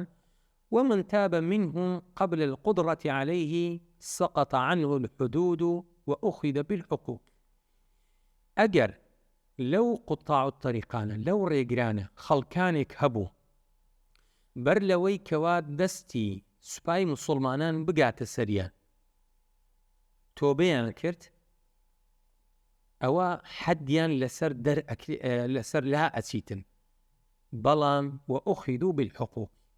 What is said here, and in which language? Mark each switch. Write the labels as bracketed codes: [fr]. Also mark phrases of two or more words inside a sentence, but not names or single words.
[ar] ومن تاب منهم قبل القدرة عليه سقط عنه الحدود وأخذ بالحقوق. [ckb] ئەگەر لەو [ar] قوتاع الطریقانە [ckb] لەو ڕێگرانە خەڵکانێک هەبوو بەر لەوەی کەوا دەستی سوپای مسلمانان بگاتە سەریان تۆبەیان کرد، ئەوە حەدیان لەسەر لا ئەچیتن، بەڵام [ar] وأخذوا بالحقوق.